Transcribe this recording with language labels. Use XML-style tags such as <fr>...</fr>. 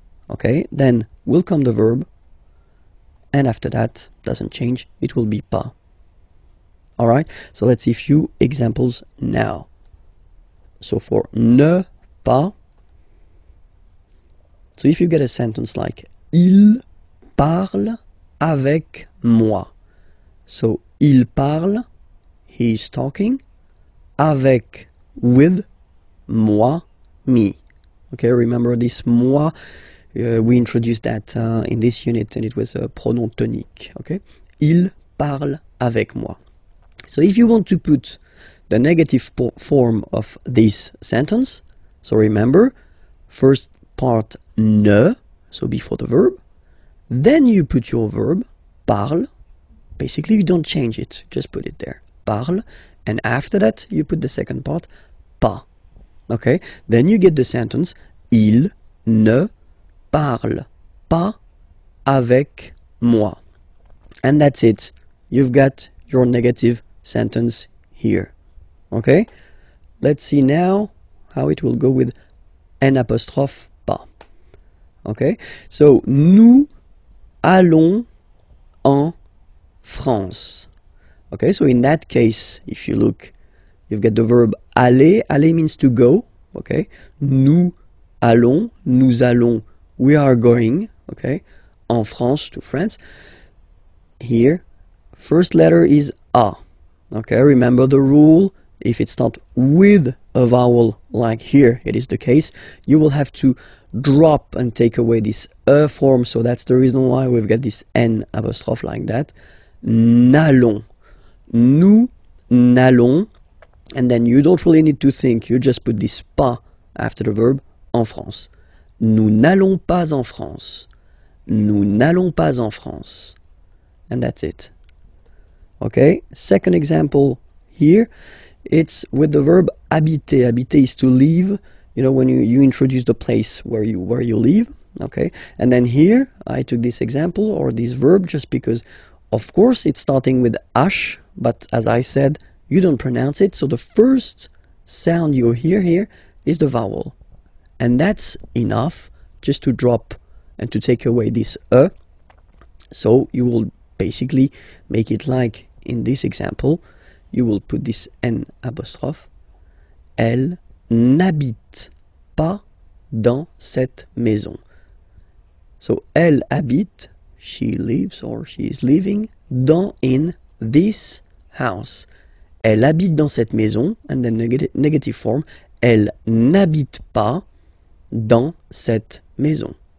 <en>Okay, then will come the verb, and after that, doesn't change, it will be pas. Alright, so let's see a few examples now. So for ne pas, so if you get a sentence like</en> <fr>il parle avec moi.</fr> <en>So il parle, he is talking, avec, with, moi, me. Okay, remember this moi, we introduced that in this unit, and it was a pronom tonique. Okay, il parle avec moi. So if you want to put the negative form of this sentence, so remember, first part ne, so before the verb, then you put your verb, parle, basically you don't change it, just put it there, parle, and after that you put the second part, pas. Okay, then you get the sentence,</en> <fr>il ne parle pas avec moi.</fr> <en>And that's it. You've got your negative sentence here. Okay, let's see now how it will go with N apostrophe pas.</en> <fr>Okay, so nous allons en France.</fr> <en>Okay, so in that case, if you look, you've got the verb aller. Aller means to go. Okay,</en> <fr>nous allons,</fr> <en>we are going. Okay, en France, to France. Here, first letter is A. Okay, remember the rule. If it's not with a vowel, like here it is the case, you will have to drop and take away this E form. So that's the reason why we've got this N apostrophe like that.</en> <fr>N'allons. Nous n'allons.</fr> <en>And then you don't really need to think. You just put this pas after the verb, en France.</en> <fr>Nous n'allons pas en France. Nous n'allons pas en France.</fr> <en>And that's it. Okay, second example here. It's with the verb habiter. Habiter is to live. You know, when you introduce the place where you live. Okay, and then here I took this example or this verb just because, of course, it's starting with ash, but as I said, you don't pronounce it. So the first sound you hear here is the vowel, and that's enough just to drop and to take away this e. So you will basically make it like in this example. You will put this N apostrophe.</en> <fr>Elle n'habite pas dans cette maison.</fr> <en>So,</en> <fr>elle habite,</fr> <en>she lives or she is living, in this house.</en> <fr>Elle habite dans cette maison,</fr> <en>and then negative form.</en> <fr>Elle n'habite pas dans cette maison.</fr>